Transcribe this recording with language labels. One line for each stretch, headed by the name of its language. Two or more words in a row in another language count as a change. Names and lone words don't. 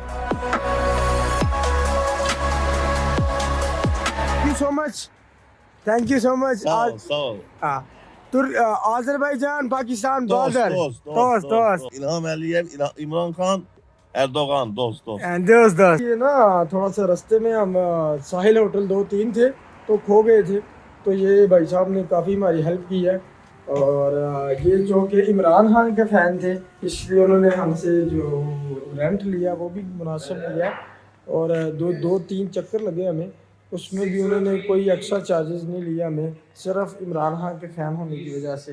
English: Thank you so much.
Azerbaijani: Sağ ol.
Hindi: हाँ, Azerbaycan, Pakistan,
Azerbaijani: Dost,
English: brother. Dost.
Azerbaijani: İlham Aliyev, İmran Khan, Erdoğan, dost.
Hindi: And दोस्त ये ना थोड़ा सा रास्ते में हम साहिल होटल 2-3 थे तो खो गए थे, तो ये भाई साहब ने काफ़ी हमारी हेल्प की है, और ये जो कि इमरान खान के फ़ैन थे, इसलिए उन्होंने हमसे जो रेंट लिया वो भी मुनासिब लिया, और 2-3 चक्कर लगे हमें, उसमें भी उन्होंने कोई
English: extra charges
Hindi: नहीं लिया हमें, सिर्फ इमरान खान के फ़ैन होने की वजह से।